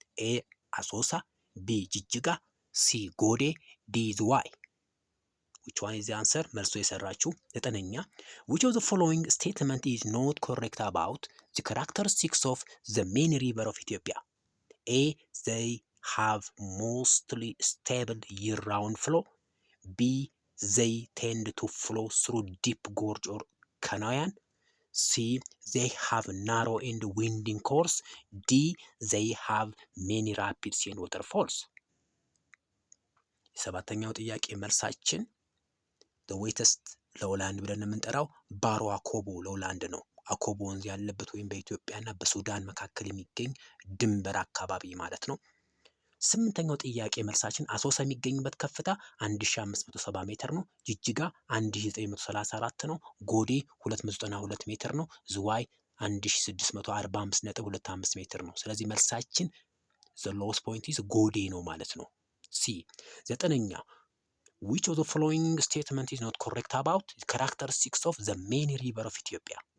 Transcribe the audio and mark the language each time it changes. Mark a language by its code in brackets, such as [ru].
[en] A አሶሳ፣ ቢ ጅጅጋ፣ ሲ ጎዴ፣ ዲ ዝዋይ። which one is the answer? [am] መልሶ የሰራችሁ 9ኛ [en] which of the following statement is not correct about the characteristics of the main river of Ethiopia? A they have mostly stable year-round flow, B they tend to flow through deep gorge or canyon, C they have narrow and winding course, D they have many rapids and waterfalls. [am] 7ኛው ጥያቄ መልሳችን [en] the wettest lowland [am] ብለን የምንጠራው ባሮ አኮቦ ሎላንድ ነው። አኮቦ ወንዝ ያለበት ወይም በኢትዮጵያና በሱዳን መካከል የሚገኝ ድንበር አካባቢ ማለት ነው። 8ኛው ጥያቄ መልሳችን አሶሳ የሚገኝበት ከፍታ 1570 ሜትር ነው። ጅጅጋ 1934 ነው። ጎዴ 292 ሜትር ነው። ዝዋይ 1645.25 ሜትር ነው። ስለዚህ መልሳችን [en] the lowest point is [am] ጎዴ ነው ማለት ነው። ሲ 9ኛ [en] which of the following statement is not correct about the characteristics of the main river of Ethiopia?